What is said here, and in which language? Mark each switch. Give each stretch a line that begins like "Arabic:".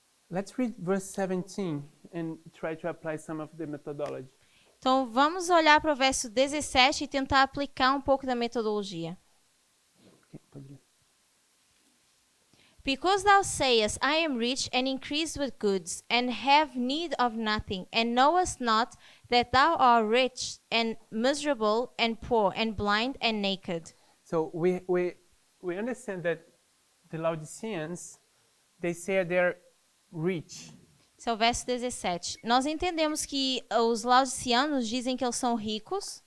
English: Let's read verse 17 and try to apply some of the methodology.
Portuguese: Então vamos olhar para o verso 17 e tentar aplicar um pouco da metodologia. Okay, pode ler.
English: Because thou sayest, I am rich and increased with goods, and have need of nothing, and knowest not that thou art rich and miserable and poor and blind and naked. So we understand that the Laodiceans, they say they're rich.
Portuguese: Esse é o verso 17. Nós entendemos que os laodiceanos dizem que eles são ricos,